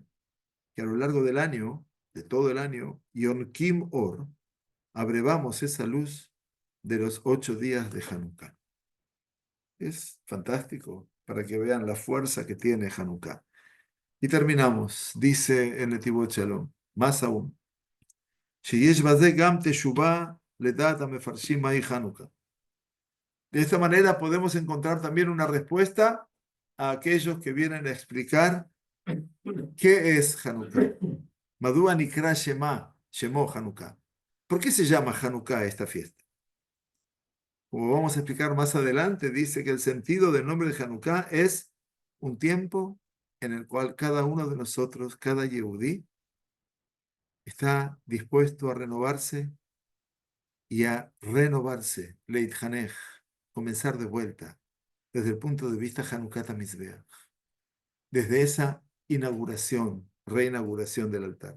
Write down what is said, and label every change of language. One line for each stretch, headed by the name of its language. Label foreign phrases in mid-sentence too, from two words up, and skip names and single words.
Spanish: Que a lo largo del año, de todo el año, Yom Kim Or, abrevamos esa luz de los 8 días de Hanukkah. Es fantástico para que vean la fuerza que tiene Hanukkah. Y terminamos, dice en Netivot Shalom, más aún.
Hebrew: שיש בזה גם תשובה לדעת המפרשים מהי חנוכה.
Spanish: De esta manera podemos encontrar también una respuesta a aquellos que vienen a explicar qué es Hanukkah.
Hebrew: מדוע נקרא שמו חנוכה.
Spanish: ¿Por qué se llama Hanukkah esta fiesta? Como vamos a explicar más adelante, dice que el sentido del nombre de Hanukkah es un tiempo en el cual cada uno de nosotros, cada Yehudí, está dispuesto a renovarse y a renovarse, Leithanech, comenzar de vuelta, desde el punto de vista
Hebrew: חנוכת המזבח,
Spanish: desde esa inauguración, reinauguración del altar.